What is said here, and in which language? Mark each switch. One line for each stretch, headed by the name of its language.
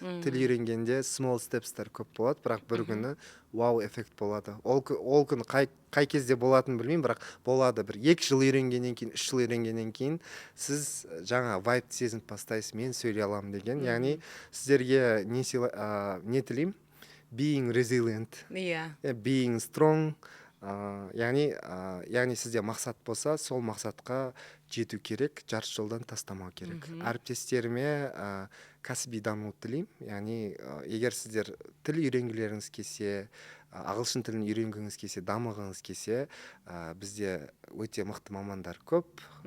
Kazakh: Тіл үйренгенде small stepстер көп болады, бірақ бір күні вау эффект болады. Ол күні қай кезде болатынын білмеймін, бірақ болады. Бір 2 жыл үйренгеннен кейін, 3 жыл үйренгеннен кейін сіз жаңа вайбты сезініп бастайсыз, мен сөйлей аламын деген. Яғни сіздерге не тілеймін?
English: Being resilient, being strong.
Kazakh: Яғни сізде мақсат болса, сол мақсатқа жету керек, жарты жолдан тастамау керек. Әріптестеріме кәсіби даму тілеймін. Яғни егер сіздер тіл үйренгілеріңіз келсе, ағылшын тілін үйренгіңіз келсе, дамығыңыз келсе, бізде өте мықты мамандар көп.